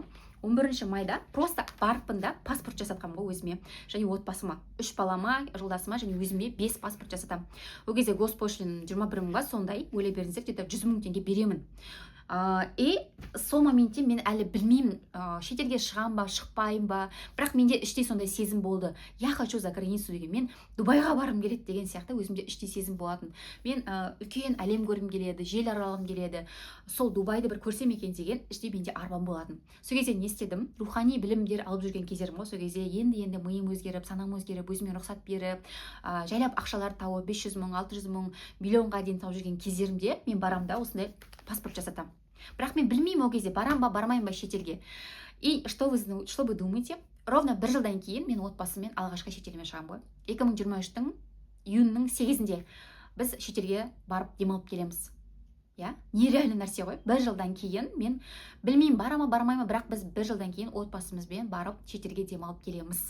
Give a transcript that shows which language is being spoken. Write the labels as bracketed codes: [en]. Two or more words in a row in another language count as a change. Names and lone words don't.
[kk] 11-ші майда просто барыппын да паспорт жасатқам ғой өзіме және отбасыма. 3 балама, жолдасыма және өзіме 5 паспорт жасатам. Ол кезде госпошлин 21 мың ба, сондай, ойлай беріңіздер, где-то 100 мың теңге беремін. И сол моментте мен әлі білмеймін, шетелге шығам ба, шықпайым ба, бірақ менде іштей сондай сезім болды. [ru] Я хочу за границу [kk] деген, мен Дубайға барғым келеді деген сияқты өзімде іштей сезім болатын. Мен үлкен әлем көргім келеді, жел аралағым келеді. Сол Дубайды бір көрсем екен деген іштей менде арман болатын. Сол кезде не істедім? Рухани білімдер алып жүрген кездерім ғой. Сол кезде енді миым өзгеріп, санам өзгеріп, өзіме рұқсат беріп, жайлап ақшалар тауып 500 мың, 600 мың, миллионға дейін тауып жүрген кездерімде мен барам да осындай паспорт жасатам. Бірақ мен білмеймін ол кезде барам ба, бармайым ба шетелге. [ru] И что вы думаете? [kk] Ровно 1 жылдан кейін мен отбасыммен алғашқы шетеліме шығам ғой. 2023-тің июньнің 8-інде біз шетелге барып демалып келеміз. Нереальный нәрсе ғой. 1 жылдан кейін мен білмеймін барама, бармайма, бірақ біз 1 жылдан кейін отбасымызбен барып шетелге демалып келеміз.